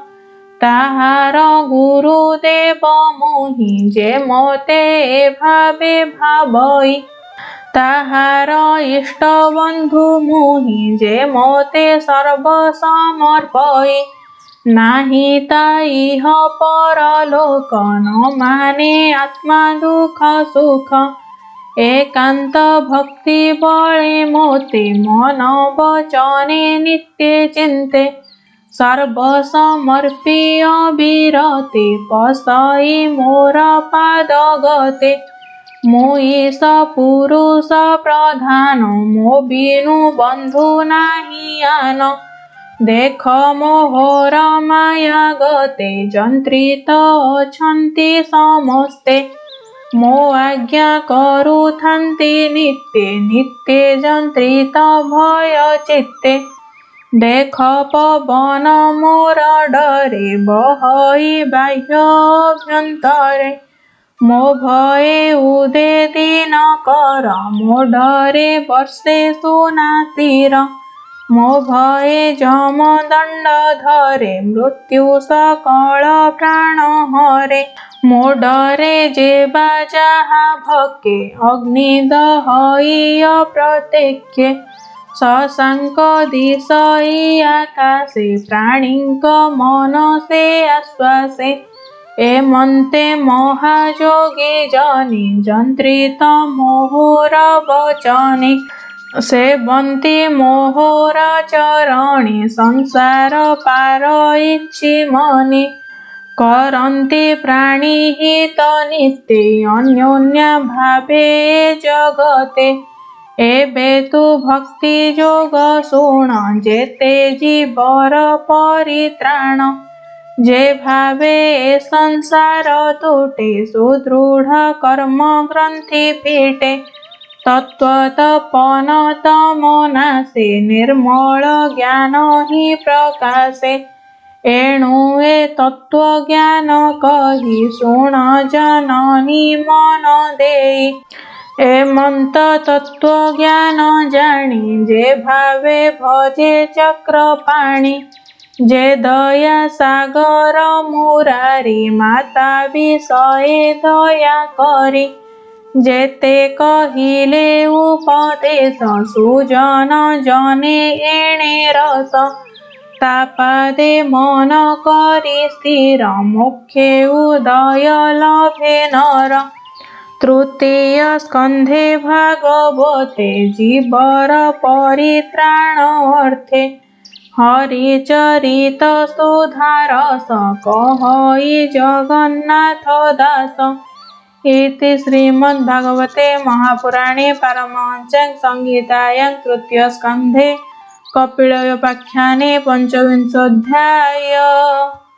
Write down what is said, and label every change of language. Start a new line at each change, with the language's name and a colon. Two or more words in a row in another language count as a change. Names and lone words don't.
Odia: ତାହାର ଗୁରୁଦେବ ମୁହିଁ ଯେ ମୋତେ ଭାବେ ଭାବଇ ତାହାର ଇଷ୍ଟ ବନ୍ଧୁ ମୁହିଁ ଯେ ମୋତେ ସର୍ବ ସମର୍ପଇ ନାହିଁ ତାଇହ ପରଲୋକ ନ ମାନେ ଆତ୍ମା ଦୁଖ ସୁଖ ଏକାନ୍ତ ଭକ୍ତି ବଳେ ମୋତେ ମନ ବଚନେ ନିତ୍ୟ ଚିନ୍ତେ ସର୍ବ ସମର୍ପିୟ ବିରତେ ପଶଇ ମୋର ପାଦ ଗତେ ମୁଇସ ପୁରୁଷ ପ୍ରଧାନ ମୋ ବିନୁ ବନ୍ଧୁ ନାହିଁ ଆନ ଦେଖ ମୋହର ମାୟା ଗତେ ଯନ୍ତ୍ରିତ ଅଛନ୍ତି ସମସ୍ତେ ମୋ ଆଜ୍ଞା କରୁଥାନ୍ତି ନିତ୍ୟ ନିତ୍ୟ ଯନ୍ତ୍ରିତ ଭୟ ଚିତ୍ତେ ଦେଖ ପବନ ମୋର ଡରେ ବହଇ ବାହ୍ୟ ଅଭ୍ୟନ୍ତରେ ମୋ ଭୟେ ଉଦେ ଦିନ କର ମୋ ଡରେ ବର୍ଷେ ସୁନାତୀର ମୋ ଭୟେ ଯମ ଦଣ୍ଡ ଧରେ ମୃତ୍ୟୁ ସକଳ ପ୍ରାଣ ହରେ ମୋ ଡରେ ଯେବା ଯହା ଭକେ ଅଗ୍ନି ଦହଇ ଅପ୍ରତ୍ୟକ୍ଷ ଶଶାଙ୍କ ଦିଶଇ ଆକାଶେ ପ୍ରାଣୀକ ମନସେ ଆଶ୍ୱାସେ ଏମନ୍ତେ ମହାଯୋଗୀ ଜନୀ ଯନ୍ତ୍ରିତ ମୋହର ବଚନେ ସେବନ୍ତି ମୋହର ଚରଣୀ ସଂସାର ପାର ଇଚ୍ଛି ମନି କରନ୍ତି ପ୍ରାଣୀ ହିତ ନିତ୍ୟ ଅନ୍ୟୋନ୍ୟ ଭାବେ ଜଗତେ ଏବେ ତୁ ଭକ୍ତି ଯୋଗ ଶୁଣ ଯେତେ ଜୀବର ପରିତ୍ରାଣ ଯେ ଭାବେ ସଂସାର ତୁଟେ ସୁଦୃଢ଼ କର୍ମ ଗ୍ରନ୍ଥି ପିଟେ ତତ୍ତ୍ୱତପନ ତମନାଶେ ନିର୍ମଳ ଜ୍ଞାନ ହିଁ ପ୍ରକାଶେ ଏଣୁ ଏ ତତ୍ତ୍ୱ ଜ୍ଞାନ କହି ଶୁଣ ଜନନୀ ମନ ଦେଇ ଏମନ୍ତ ତତ୍ତ୍ୱ ଜ୍ଞାନ ଜାଣି ଯେ ଭାବେ ଭଜେ ଚକ୍ରପାଣି ଯେ ଦୟା ସାଗର ମୁରାରି ମାତା ବିଷୟେ ଦୟା କରି ଯେତେ କହିଲେ ଉପଦେଶ ସୁଜନ ଜନେ ଏଣେ ରସ ତାପାଦେ ମନ କରି ସ୍ଥିର ମୁଖେ ଉଦୟ ଲଭେ ନର ତୃତୀୟ ସ୍କନ୍ଧେ ଭାଗବତେ ଜୀବର ପରିତ୍ରାଣ ଅର୍ଥେ ହରିଚରିତ ସୁଧାରସ କହଇ ଜଗନ୍ନାଥ ଦାସ ଇତି ଶ୍ରୀମଦ୍ଭାଗବତେ ମହାପୁରାଣେ ପାରମହଂସ୍ୟାଂ ସଂହିତାୟାଂ ତୃତୀୟ ସ୍କନ୍ଧେ କପିଳୋପାଖ୍ୟାନେ 25 ଅଧ୍ୟାୟ।